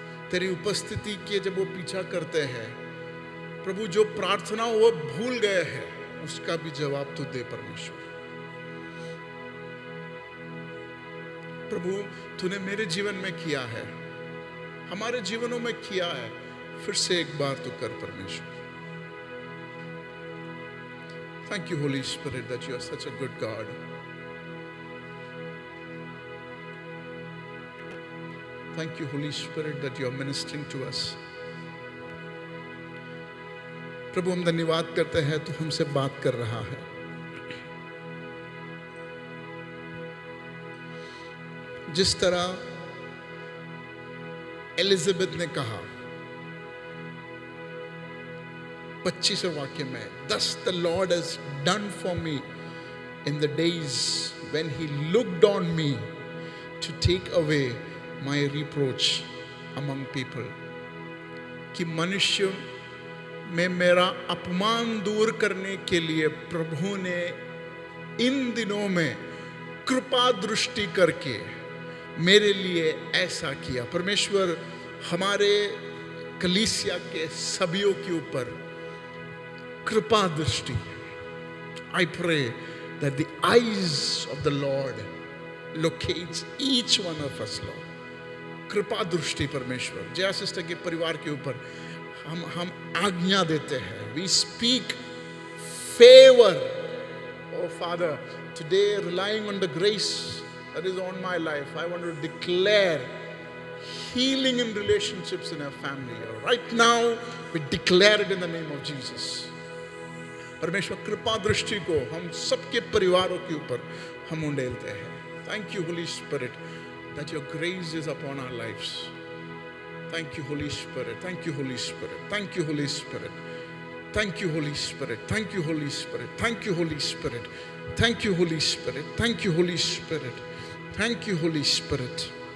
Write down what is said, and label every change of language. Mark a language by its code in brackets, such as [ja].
[hi] तेरी उपस्थिति के जब वो पीछा करते हैं प्रभु, जो प्रार्थना वो भूल गए हैं उसका भी जवाब तो दे परमेश्वर. प्रभु, तूने मेरे जीवन में किया है, हमारे जीवनों में किया है, फिर से एक बार तो कर परमेश्वर. [en] Thank you, Holy Spirit, that you are such a good God. Thank you, Holy Spirit, that you are ministering to us. [hi] प्रभु, हम धन्यवाद करते हैं तू हमसे बात कर रहा है. जिस तरह एलिजाबेथ ने कहा 25वें वाक्य में, [en] Thus the Lord has done for me in the days when he looked on me to take away my reproach among people. [hi] कि मनुष्य में मेरा अपमान दूर करने के लिए प्रभु ने इन दिनों में कृपा दृष्टि करके मेरे लिए ऐसा किया. परमेश्वर हमारे कलीसिया के सभियों के ऊपर कृपा दृष्टि. [en] I pray that the eyes of the Lord locates each one of us, Lord. [hi] कृपा दृष्टि परमेश्वर जया सिस्टर के परिवार के ऊपर हम आज्ञा देते हैं. [en] We speak favor. Oh Father, today relying on the grace that is on my life, I want to declare healing in relationships in our family. Right now, we declare it in the name of Jesus. [hi] परमेश्वर कृपा दृष्टि को हम सबके परिवारों के ऊपर हम उंडेलते हैं. [en] Thank you, Holy Spirit, that your grace is upon our lives. Thank you, Holy Spirit. Thank you, Holy Spirit. Thank you, Holy Spirit. Thank you, Holy Spirit. Thank you, Holy Spirit. Thank you, Holy Spirit. Thank you, Holy Spirit. Thank you, Holy Spirit. Thank you, Holy Spirit.